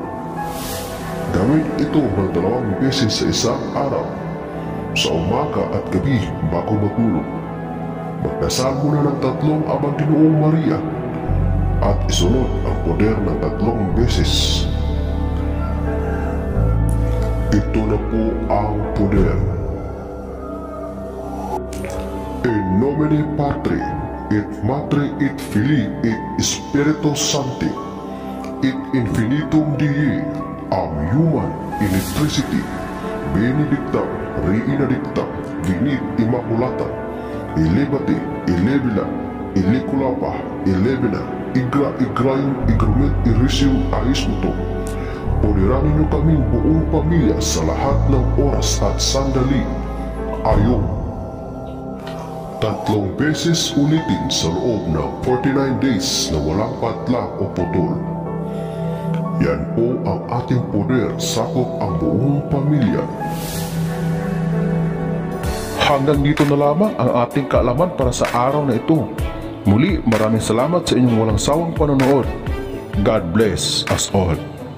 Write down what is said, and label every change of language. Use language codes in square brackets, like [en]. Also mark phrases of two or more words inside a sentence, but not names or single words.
[tl] Gawin ito ng 2 beses sa isang araw, sa umaga at gabi bago matulog. Magdasal muna ng 3 Aba Ginoong Maria at isunod ang poder ng 3 beses. Ito na po ang poder. [la] In nomine Patri, et Matri, et Filii, et Spiritus Sancti, et infinitum Dei, [en] human electricity, [la] benedictam, reina dicta, venit immaculata, elevate, elevila, eliculapa, elevina, igrayum, igrumit, irisium, aismuto. [tl] Poderan ninyo kaming buong pamilya sa lahat ng oras at sandali. Ayong 3 beses ulitin sa loob ng 49 days na walang patlang o putol. Yan po ang ating poder, sakop ang buong pamilya. Hanggang dito na lamang ang ating kaalaman para sa araw na ito. Muli, maraming salamat sa inyong walang sawang panonood. [en] God bless us all.